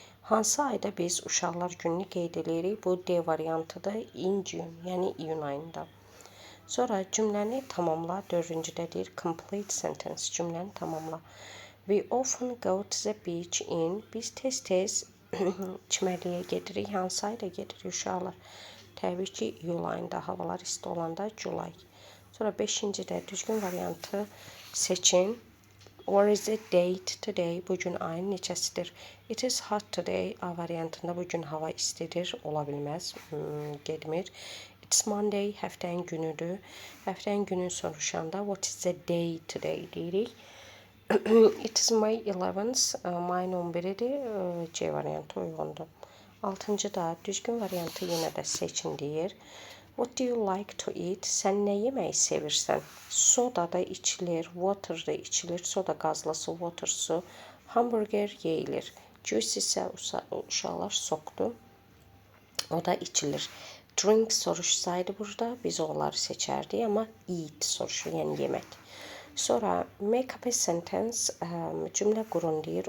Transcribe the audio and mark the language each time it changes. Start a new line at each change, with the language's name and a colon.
Azerbaijani: Hansı ayda biz uşaqlar gününü qeyd edirik? Bu D variantıdır.
English: In June,
Azerbaijani: yəni iyun ayında. Sonra cümləni tamamla. Dördüncüdə deyir
English: complete sentence.
Azerbaijani: Cümləni tamamla.
English: We often go to the beach in.
Azerbaijani: Biz tez-tez çimərliyə gedirik. Hansı ayda gedirik uşaqlar? Təbii ki, iyul ayında. Havalar isti olanda July. Sonra 5-cidə düzgün variantı seçin.
English: What is the date today?
Azerbaijani: Bugün ayın neçəsidir?
English: It is hot today.
Azerbaijani: A variantında bugün hava istidir. Ola bilməz. Getmir.
English: It's Monday.
Azerbaijani: Həftənin günüdür. Həftənin gününü soruşanda
English: what is the day today
Azerbaijani: deyirik.
English: It is May 11th.
Azerbaijani: Mayın 11-idir. C variantı uyğundur. 6-da düzgün variantı yenə də seçin deyir.
English: What do you like to eat?
Azerbaijani: Sən nə yeməyi sevirsən? Soda da içilir, water da içilir. Soda qazlısı, water su. Hamburger yeyilir. Juice isə uşaqlar sokdur. O da içilir. Drink soruşsaydı burada biz onları seçərdik, amma eat soruşur, yəni yemək. Sonra
English: make up a sentence,
Azerbaijani: cümlə qurun deyir.